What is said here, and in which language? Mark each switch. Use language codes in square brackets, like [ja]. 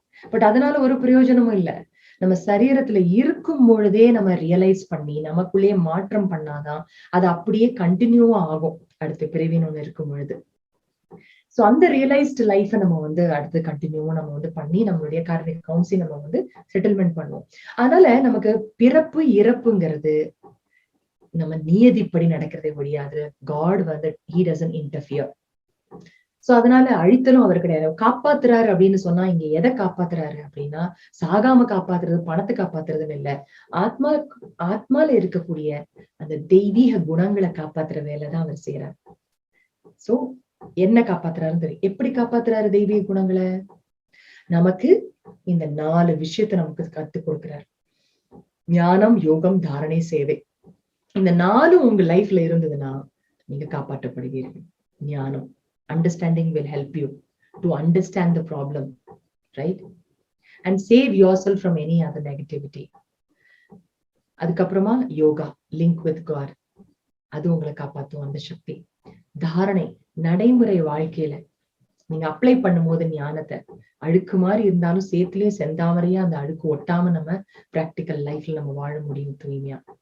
[ta] But அதனால ஒரு பிரயோஜனமும் இல்ல. நம்ம சரீரத்துல இருக்கும் பொழுதே நம்ம ரியலைஸ் பண்ணி நமக்குள்ளேயே மாற்றம் பண்ணாதான் அது அப்படியே கண்டினியூவா ஆகும் அடுத்த பிறவின்னு ஒண்ணு இருக்கும் பொழுது. சோ அந்த ரியலைஸ்டு லைஃப நம்ம அடுத்து கண்டினியூவா நம்ம பண்ணி நம்மளுடைய கார்மிக் கவுன்சில் நம்ம செட்டில்மெண்ட் பண்ணுவோம். அதனால நமக்கு பிறப்பு இறப்புங்கிறது நம்ம நியதிப்படி நடக்கிறதே முடியாது. [en] God he doesn't interfere. [ta] So அதனால அழித்தலும் அவர் கிடையாது. காப்பாத்துறாரு அப்படின்னு சொன்னா இங்க எதை காப்பாத்துறாரு அப்படின்னா, சாகாம காப்பாத்துறது, பணத்தை காப்பாத்துறதுன்னு இல்ல, ஆத்மால இருக்கக்கூடிய அந்த தெய்வீக குணங்களை காப்பாத்துற வேலைதான் அவர் செய்யறாரு. சோ என்ன காப்பாத்துறாருன்னு தெரியும். எப்படி காப்பாத்துறாரு தெய்வீக குணங்களை, நமக்கு இந்த 4 விஷயத்த நமக்கு கத்துக் கொடுக்கிறார். ஞானம், யோகம், தாரணை, சேவை. இந்த 4 உங்க லைஃப்ல இருந்ததுன்னா நீங்க காப்பாற்றப்படுவீர்கள். [en] ஞானம், understanding will help you to understand the problem, right? And save yourself from any other negativity. [ta] அதுக்கப்புறமா யோகா, [en] link with God, [ta] அது உங்களை காப்பாத்தும் அந்த சக்தி. தாரணை, நடைமுறை வாழ்க்கையில நீங்க அப்ளை பண்ணும்போது ஞானத்தை, அழுக்கு மாதிரி இருந்தாலும் சேத்துலயே செந்தாமரையா அந்த அழுக்கு ஒட்டாம நம்ம பிராக்டிக்கல் லைஃப்ல நம்ம வாழ முடியும் தூய்மையா.